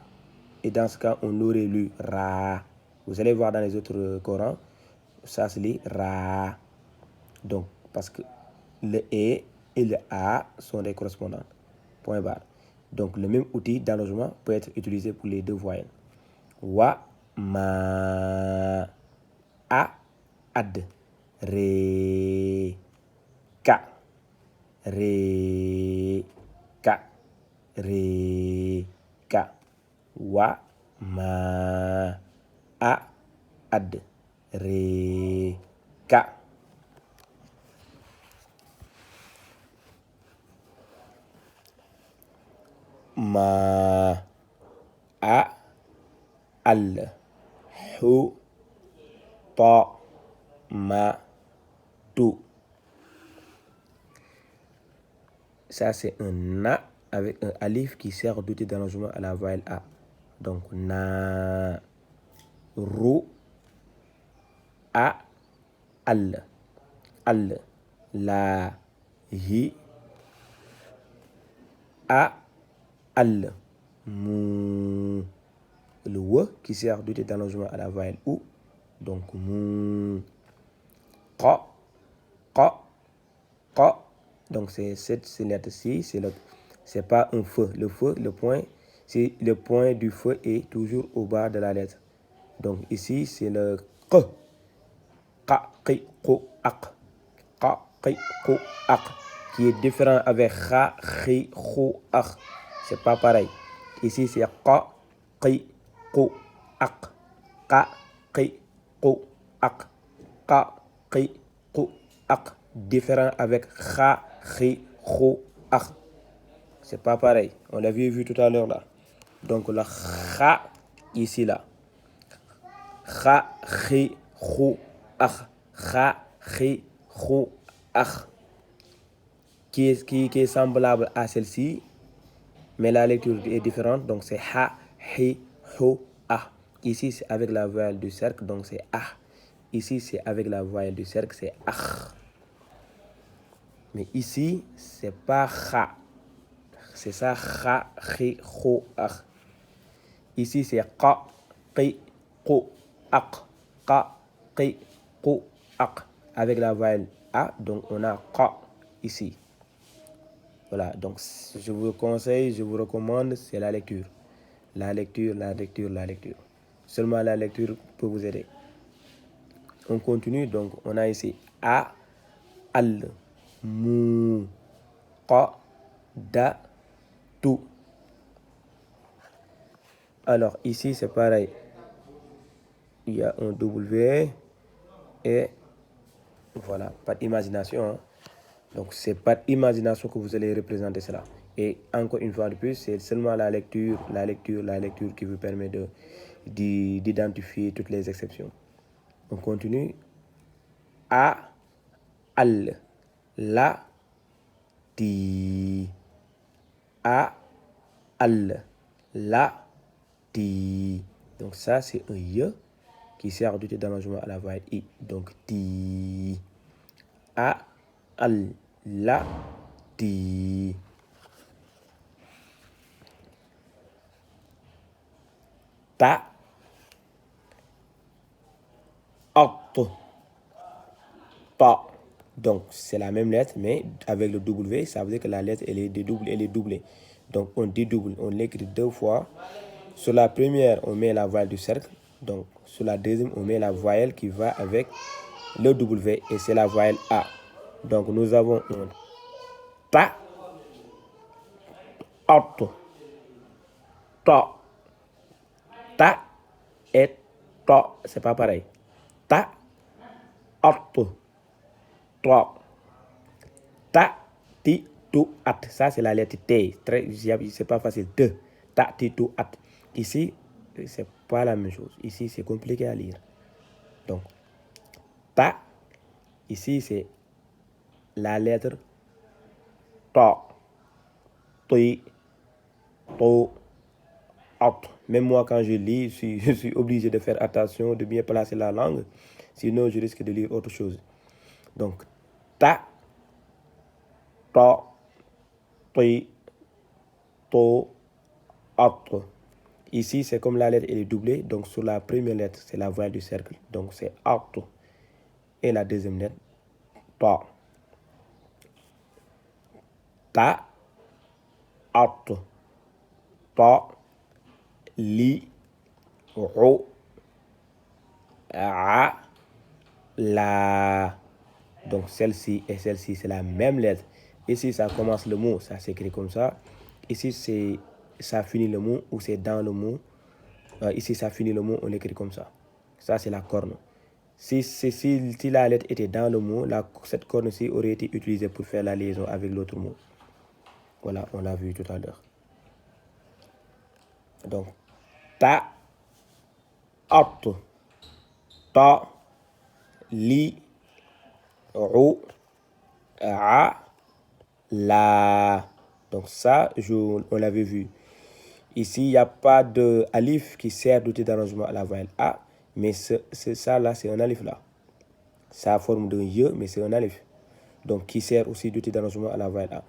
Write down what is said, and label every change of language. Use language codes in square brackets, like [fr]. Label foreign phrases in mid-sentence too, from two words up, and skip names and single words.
[fr] Et dans ce cas, on aurait lu Ra. Vous allez voir dans les autres Corans, ça se lit Ra. Donc, parce que le E et le A sont des correspondantes. Point barre. Donc, le même outil d'allongement peut être utilisé pour les deux voyelles. [ar] وَ، مَ، أَ، أَدْ، رَ، كَ، رَ، كَ، رَ، كَ. وَ، مَ، أَ، أَدْ، رَ، كَ. مَ، أَ، أَلْ, هُ، تَ، مَ, tu. [fr] Ça, c'est un na avec un alif qui sert d'outil d'allongement à la voyelle A. Donc, [ar] نَ، رُ، أَ، أَلْ، لَ، هِ، أَ، أَلْ، مُ. [fr] Le W qui sert d'outil d'allongement à la voyelle OU. Donc, [ar] mu, قَ، قَ، قَ. [fr] Donc, c'est cette lettre-ci, c'est pas un feu. Le feu, le point du feu est toujours au bas de la lettre. Donc, ici, c'est le q. [ar] قَ، قِ، قُ، أَقْ. قَ، قِ، قُ، أَقْ. [fr] Qui est différent avec [ar] خَ، خِ، خُ, aq. [fr] C'est pas pareil. Ici, c'est [ar] قَ، قِ، قُ، أَقْ. قَ، قِ، قُ، أَقْ. قَ، قِ، قُ، أَقْ. [fr] Différent avec [ar] خَ، خِ، خُ, aq. [fr] C'est pas pareil. On l'avait vu tout à l'heure là. Donc le kha, ici là. [ar] خَ، خِ، خُ، أَخْ. خَ، خِ، خُ, aq. [fr] Qui est semblable à celle-ci, mais la lecture est différente. Donc c'est [ar] حَ، حِ، حُ، أَحْ. [fr] Ici c'est avec la voyelle du cercle, donc c'est ah. Ici c'est avec la voyelle du cercle, c'est ah. Mais ici c'est pas kha. C'est ça, [ar] خَ، حِ, hu, ah. [fr] Ici c'est [ar] قَ، قِ، قُ، أَقْ. قَ، قِ، قُ، أَقْ. [fr] Avec la voyelle a, donc on a qa ici. Voilà, donc je vous conseille, je vous recommande, c'est la lecture. La lecture, la lecture, la lecture. Seulement la lecture peut vous aider. On continue, donc on a ici [ar] أَ، أَلْ، مُ، قَ، دَ, tu. [fr] Alors ici c'est pareil. Il y a un W et voilà, pas d'imagination. Hein. Donc c'est par imagination que vous allez représenter cela. Et encore une fois de plus, c'est seulement la lecture qui vous permet d'identifier toutes les exceptions. On continue. [ar] أَ، أَلْ، لَ، تِ. أَ، أَلْ، لَ، تِ. [fr] Donc ça, c'est un Y qui sert d'outil d'allongement à la voyelle I. Donc ti. [ar] أَ، أَلْ، لَ, ti. تَ، أَتْ، تَ. [fr] Donc, c'est la même lettre, mais avec le W, ça veut dire que la lettre, elle est doublée. Donc, on dédouble, on l'écrit deux fois. Sur la première, on met la voyelle du cercle. Donc, sur la deuxième, on met la voyelle qui va avec le W, et c'est la voyelle A. Donc, nous avons un [ar] تَ، أَتْ، تَ, [fr] ta et Ta, c'est pas pareil. [ar] تَ، أَتْ، تَ. تَ، تِ, تُ، أَتْ. [fr] Ça, c'est la lettre T. C'est pas facile. [ar] تَ، تَ، تِ، تُ، أَتْ. [fr] Ici, c'est pas la même chose. Ici, c'est compliqué à lire. Donc, ta, ici, c'est la lettre ta. [ar] تِ، تُ، أَتْ. [fr] Même moi, quand je lis, je suis obligé de faire attention, de bien placer la langue. Sinon, je risque de lire autre chose. Donc, [ar] تَ، تَ، تِ, تُ، أَتْ. [fr] Ici, c'est comme la lettre elle est doublée. Donc, sur la première lettre, c'est la voyelle du cercle. Donc, c'est at. Et la deuxième lettre, [ar] ta. تَ، أَتْ. تَ، لِ, رُ، أَ، لَ. [fr] Donc, celle-ci et celle-ci, c'est la même lettre. Ici, ça commence le mot, ça s'écrit comme ça. Ici, ça finit le mot ou c'est dans le mot. Ici, ça finit le mot, on l'écrit comme ça. Ça, c'est la corne. Si la lettre était dans le mot, cette corne-ci aurait été utilisée pour faire la liaison avec l'autre mot. Voilà, on l'a vu tout à l'heure. Donc, [ar] تَ، أَتْ، تَ، لِ, رُ، أَ، لَ. [fr] Donc ça, on l'avait vu. Ici, il n'y a pas de alif qui sert d'outil d'arrangement à la voyelle A, mais ça là, c'est un alif là. Ça a forme d'un ye, mais c'est un alif. Donc, qui sert aussi d'outil d'arrangement à la voyelle A.